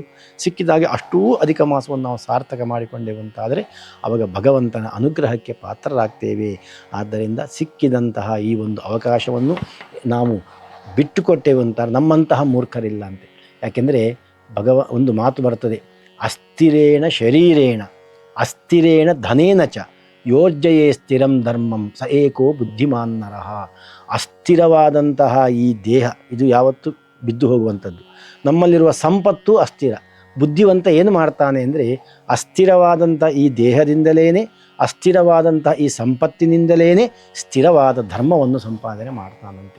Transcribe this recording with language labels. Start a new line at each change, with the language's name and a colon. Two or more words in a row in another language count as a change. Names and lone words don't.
Kannada: ಸಿಕ್ಕಿದಾಗೆ ಅಷ್ಟೂ ಅಧಿಕ ಮಾಸವನ್ನು ನಾವು ಸಾರ್ಥಕ ಮಾಡಿಕೊಂಡೇವಂತಾದರೆ ಆವಾಗ ಭಗವಂತನ ಅನುಗ್ರಹಕ್ಕೆ ಪಾತ್ರರಾಗ್ತೇವೆ. ಆದ್ದರಿಂದ ಸಿಕ್ಕಿದಂತಹ ಈ ಒಂದು ಅವಕಾಶವನ್ನು ನಾವು ಬಿಟ್ಟುಕೊಟ್ಟೇವಂತಾರೆ ನಮ್ಮಂತಹ ಮೂರ್ಖರಿಲ್ಲ ಅಂತೆ. ಯಾಕೆಂದರೆ ಒಂದು ಮಾತು ಬರ್ತದೆ,
Sanskrit: ಅಸ್ಥಿರೇಣ ಶರೀರೇಣ ಅಸ್ಥಿರೇಣ ಧನೇನ ಚ ಯೋರ್ಜಯೇ ಸ್ಥಿರಂ ಧರ್ಮಂ ಸ ಏಕೋ ಬುದ್ಧಿಮಾನ್ ನರಃ.
Kannada: ಅಸ್ಥಿರವಾದಂತಹ ಈ ದೇಹ ಇದು ಯಾವತ್ತೂ ಬಿದ್ದು ಹೋಗುವಂಥದ್ದು. ನಮ್ಮಲ್ಲಿರುವ ಸಂಪತ್ತು ಅಸ್ಥಿರ. ಬುದ್ಧಿವಂತ ಏನು ಮಾಡ್ತಾನೆ ಅಂದರೆ ಅಸ್ಥಿರವಾದಂಥ ಈ ದೇಹದಿಂದಲೇ, ಅಸ್ಥಿರವಾದಂಥ ಈ ಸಂಪತ್ತಿನಿಂದಲೇ ಸ್ಥಿರವಾದ ಧರ್ಮವನ್ನು ಸಂಪಾದನೆ ಮಾಡ್ತಾನಂತೆ.